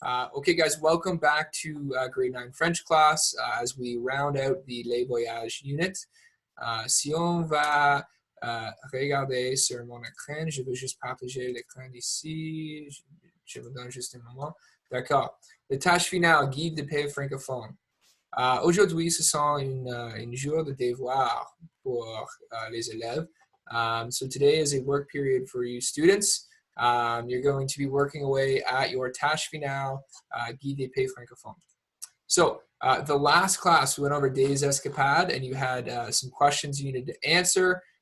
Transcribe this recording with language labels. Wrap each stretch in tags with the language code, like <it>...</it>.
<en>Okay, guys, welcome back to grade 9 French class as we round out the Les Voyages unit.</en> <fr>Si on va regarder sur mon écran, je vais juste partager l'écran d'ici. Je vous donne juste un moment. D'accord. Les tâches finales, guide de pays francophone. Aujourd'hui, ce sont une jour de devoir pour les élèves.</fr> <en>So today is a work period for you students. You're going to be working away at your</en> <fr>tâche finale, guide des pays francophones.</fr> <en>So the last class, we went over Des Escapades, and you had some questions you needed to answer.</en>